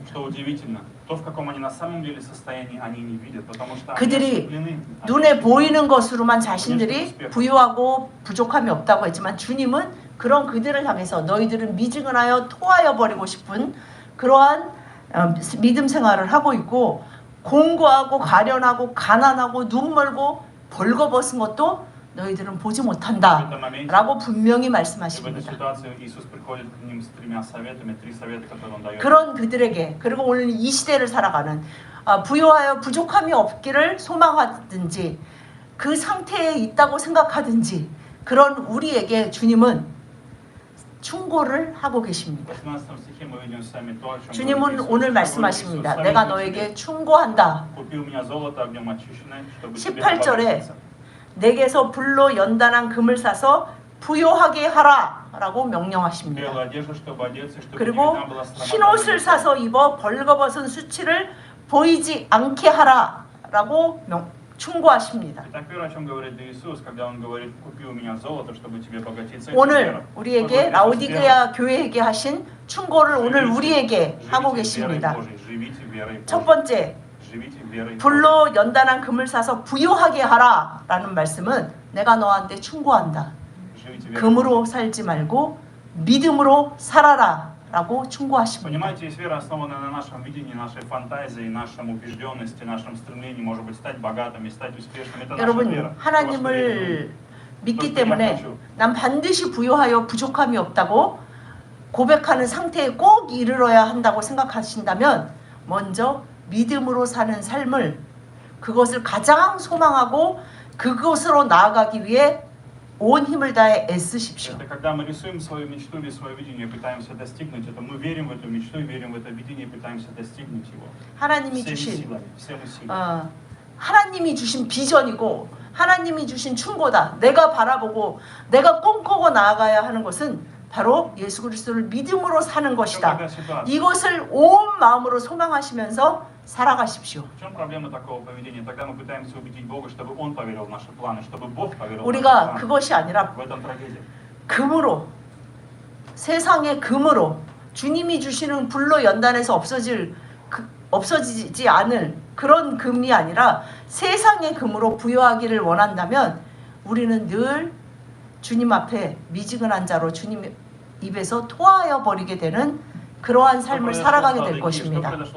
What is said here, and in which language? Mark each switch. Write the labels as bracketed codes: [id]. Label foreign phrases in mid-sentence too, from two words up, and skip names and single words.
[ru] Что удивительно, то, в каком они на самом деле состоянии, они не видят, потому что они [ko] 그들이 [ru] ослеплены. [ko] 눈에 보이는 것으로만 자신들이 부유하고 부족함이 없다고 했지만 주님은 그런 그들을 향해서 너희들은 미지근하여 토하여 버리고 싶은 그러한 믿음 생활을 하고 있고 공고하고 가련하고 가난하고 눈멀고 벌거벗은 것도 너희들은 보지 못한다 라고 분명히 [ru] И в этой [ko] 말씀하십니다. [ru] ситуации Иисус приходит к ним с тремя советами, три совета, которые Он дает. [ko] 그런 그들에게 그리고 오늘 이 시대를 살아가는 부유하여 부족함이 없기를 소망하든지 그 상태에 있다고 생각하든지 그런 우리에게 주님은 충고를 하고 계십니다. [ru] В 18 стихе мы видим с вами то, о чем [ko] 주님은 [ru] говорит Иисус. [ko] 오늘 [ru] Что говорит [ko] 말씀하십니다. [ru] Иисус? [ko] 내가 [ru] «Советую [ko] 너에게 [ru] тебе, [ko] 충고한다. [ru] купи у меня золото огнем очищенное, чтобы тебе [ko] 18절에 [ru] обогатиться». [ko] 내게서 불로 연단한 금을 사서 부요하게 하라 라고 명령하십니다. [ru] Белую одежду, чтобы одеться, чтобы [ko] 그리고 [ru] не видна была [ko] 흰 [ru] срамота [ko] 옷을 [ru] на [ko] 사서 입어 벌거벗은 수치를 보이지 않게 하라 라고 충고하십니다. [ru] Итак, первое, о чем говорит Иисус, когда Он говорит, купи у меня золото, чтобы тебе обогатиться. [ko] 오늘 우리에게 라오디게아 교회에게 하신 충고를 오늘 우리에게 하고 계십니다. 첫 번째, 불로 연단한 금을 사서 부요하게 하라 라는 말씀은 내가 너한테 충고한다. 금으로 살지 말고 믿음으로 살아라 라고 충고하십니다. [ru] Понимаете, есть вера, основанная на нашем видении, нашей фантазии, нашей убежденности, нашем стремлении, может быть, стать богатыми, стать успешными. Это наша [ko] 여러분, [ru] вера. [ko] 하나님을 믿기 때문에 난 반드시 부요하여 부족함이 없다고 고백하는 상태에 꼭 이르러야 한다고 생각하신다면 먼저 믿음으로 사는 삶을 그것을 가장 소망하고 그것으로 나아가기 위해 온 힘을 다해 애쓰십시오. [ru] Это когда мы рисуем свою мечту или свое видение и пытаемся достигнуть это, мы верим в эту мечту, верим в это видение и пытаемся достигнуть его. [ko] 하나님이 [ru] Всеми [ko] 주신 [ru] силами, всеми силами. [ko] 하나님이 주신 비전이고 하나님이 주신 충고다. 내가 바라보고 내가 꿈꾸고 나아가야 하는 것은 바로 예수 그리스도를 믿음으로 사는 것이다. 이것을 온 마음으로 소망하시면서 살아가십시오. [ru] В чем проблема такого поведения? Тогда мы пытаемся убедить Бога, чтобы Он поверил в наши планы, чтобы Бог поверил в наши [ko] 우리가 [ru] планы. [ko] 그것이 아니라 [ru] В этом трагедия. [ko] 금으로 세상의 금으로 주님이 주시는 불로 연단해서 없어지지 않을 그런 금이 아니라 세상의 금으로 부여하기를 원한다면 우리는 늘 주님 앞에 미지근한 자로 주님 입에서 토하여 버리게 되는 그러한 삶을 살아가게 될 것입니다.